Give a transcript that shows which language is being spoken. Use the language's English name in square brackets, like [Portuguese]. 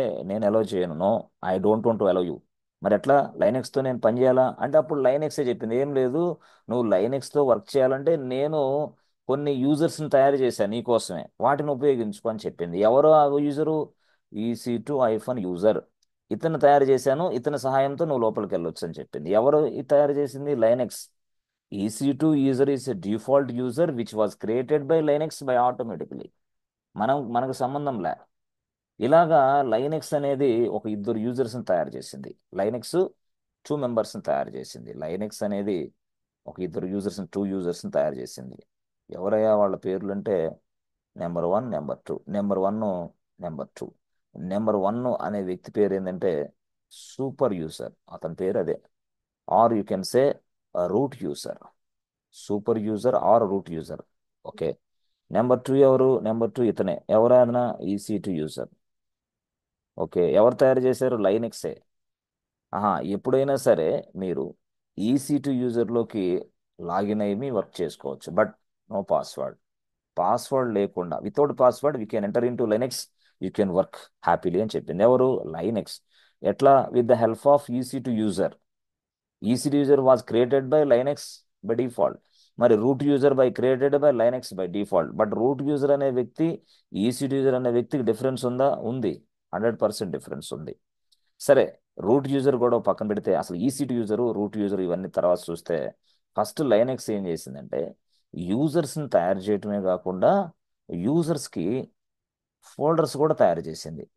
[Telugu] నేను ఎలో చేయను, [English] No, I don't want to allow you. [Telugu] మరి ఎట్లా లైనెక్స్తో నేను పని చేయాలా అంటే అప్పుడు లైనెక్సే చెప్పింది, ఏం లేదు, నువ్వు లైనెక్స్తో వర్క్ చేయాలంటే నేను కొన్ని యూజర్స్ని తయారు చేశాను నీకోసమే, వాటిని ఉపయోగించుకో అని చెప్పింది. ఎవరు ఆ యూజరు? EC2 user. ఇతను తయారు చేశాను, ఇతని సహాయంతో నువ్వు లోపలికి వెళ్ళొచ్చు అని చెప్పింది. ఎవరు ఇది తయారు చేసింది? Linux. [English] EC2 user is a default user which was created by Linux by automatically. [Telugu] మనకు సంబంధం లే. ఇలాగా లైనెక్స్ అనేది ఒక ఇద్దరు యూజర్స్ని తయారు చేసింది. లైనెక్స్ 2 మెంబర్స్ని తయారు చేసింది. లైనెక్స్ అనేది ఒక ఇద్దరు యూజర్స్ని, 2 యూజర్స్ని తయారు చేసింది. ఎవరయ్యా వాళ్ళ పేర్లు అంటే number 1, number 2. Number 1, number 2. Number 1 అనే వ్యక్తి పేరు ఏంటంటే సూపర్ యూజర్, అతని పేరు అదే. [English] Or you can say root user, super user or root user. [Telugu] Okay. Number 2 ఎవరు? నెంబర్ 2 ఇతనే. ఎవరైనా EC2 యూజర్. ఓకే. ఎవరు తయారు చేశారు? లైనెక్సే. ఎప్పుడైనా సరే మీరు EC2 యూజర్లోకి లాగిన్ అయ్యి వర్క్ చేసుకోవచ్చు, [English] But no password. [Telugu] పాస్వర్డ్ లేకుండా, [English] without password we can enter into Linux, you can work happily [Telugu] అని చెప్పింది. ఎవరు? లైనెక్స్. ఎట్లా? [English] With the help of EC2 user. EC2 user was created by Linux by default. [Telugu] మరి [English] Root user created by Linux by default. [Telugu] But root user అనే వ్యక్తి, EC2 user అనే వ్యక్తికి difference ఉందా? ఉంది. 100% డిఫరెన్స్ ఉంది. సరే, రూట్ యూజర్ కూడా పక్కన పెడితే అసలు EC2 యూజరు, రూట్ యూజర్ ఇవన్నీ తర్వాత చూస్తే, ఫస్ట్ లైనెక్స్ ఏం చేసిందంటే యూజర్స్ని తయారు చేయటమే కాకుండా యూజర్స్కి ఫోల్డర్స్ కూడా తయారు చేసింది.